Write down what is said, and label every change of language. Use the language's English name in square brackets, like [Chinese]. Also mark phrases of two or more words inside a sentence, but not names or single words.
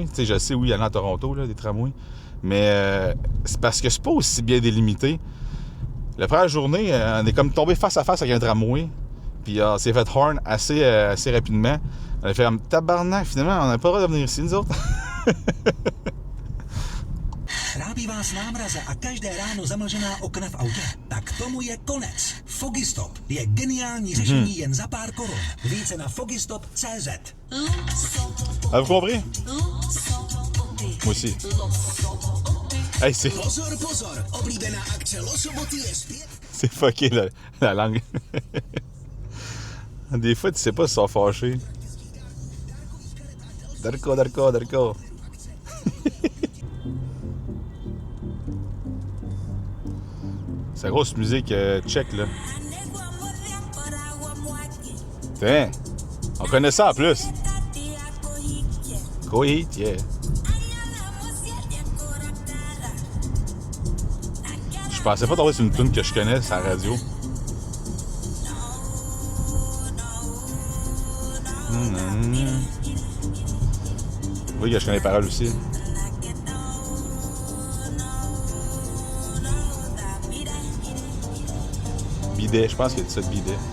[French] Tu sais, je sais où il y en a à Toronto, là, des tramways. Mais c'est parce que c'est pas aussi bien délimité. La première journée, on est comme tombé face à face avec un tramway. Puis on s'est fait horn assez rapidement. On a fait un tabarnak, finalement, on n'a pas le droit de venir ici, nous autres. [Czech] Trápí vás námraza a každé ráno zamlžená okna v autě? Tak tomu je konec. Fogistop je geniální řešení jen za pár korun. Více na fogistop.cz. [French] Avez-vous compris? Moi aussi. Hey, c'est... [Czech] Pozor, pozor, oblíbená akce Losoboty je zpět. [French] C'est fucké, la langue. Des fois, tu sais pas si ils sont fâchés. Darko. C'est la grosse musique tchèque, là. Tiens, on connaît ça en plus. [English] Go eat, yeah. [French] Je pensais pas tomber sur une tune que je connais sur la radio. Oui, que je connais les paroles aussi. Bidet, je pense qu'il y a ça de bidet.